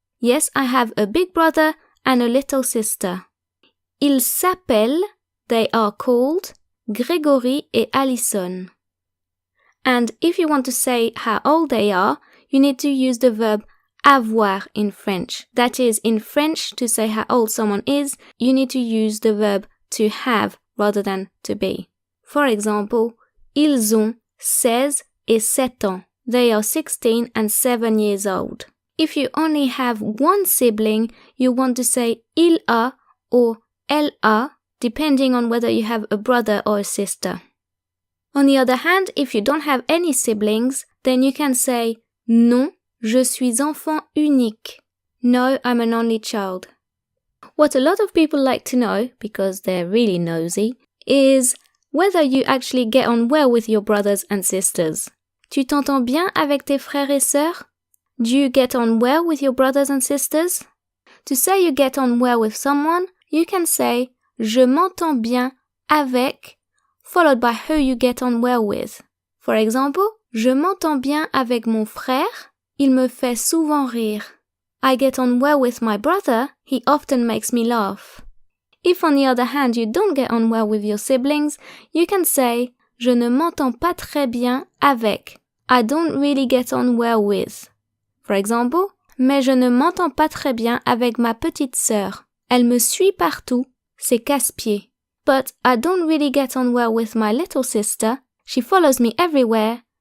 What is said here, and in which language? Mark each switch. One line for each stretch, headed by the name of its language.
English: Yes, I have a big brother and a little sister.
French: Ils s'appellent,
English: they are called,
French: Grégory et Alison.
English: And if you want to say how old they are, you need to use the verb avoir in French. That is, in French, to say how old someone is, you need to use the verb to have rather than to be. For example,
French: ils ont 16 et 7 ans.
English: They are 16 and 7 years old. If you only have one sibling, you want to say
French: il a
English: or
French: elle a,
English: depending on whether you have a brother or a sister. On the other hand, if you don't have any siblings, then you can say
French: non, je suis enfant unique.
English: No, I'm an only child. What a lot of people like to know, because they're really nosy, is whether you actually get on well with your brothers and sisters.
French: Tu t'entends bien avec tes frères et sœurs?
English: Do you get on well with your brothers and sisters? To say you get on well with someone, you can say
French: je m'entends bien avec,
English: followed by who you get on well with. For example,
French: je m'entends bien avec mon frère, il me fait souvent rire.
English: I get on well with my brother, he often makes me laugh. If on the other hand you don't get on well with your siblings, you can say
French: je ne m'entends pas très bien avec.
English: I don't really get on well with. For example,
French: mais je ne m'entends pas très bien avec ma petite sœur. Elle me suit partout, c'est casse-pied.
English: But I don't really get on well with my little sister. She follows me everywhere.